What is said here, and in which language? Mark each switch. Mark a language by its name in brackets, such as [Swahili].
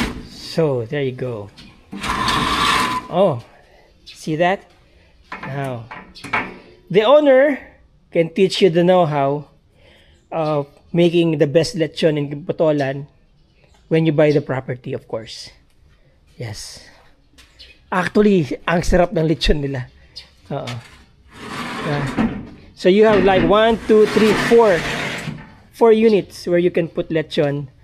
[English] So, there you go. Oh, see that? Now, the owner can teach you the know-how of making the best lechon in Botolan when you buy the property, of course. Yes. [Filipino] Actually, ang sarap ng lechon nila. [English] So, you have like 1, 2, 3, 4 units where you can put lechon.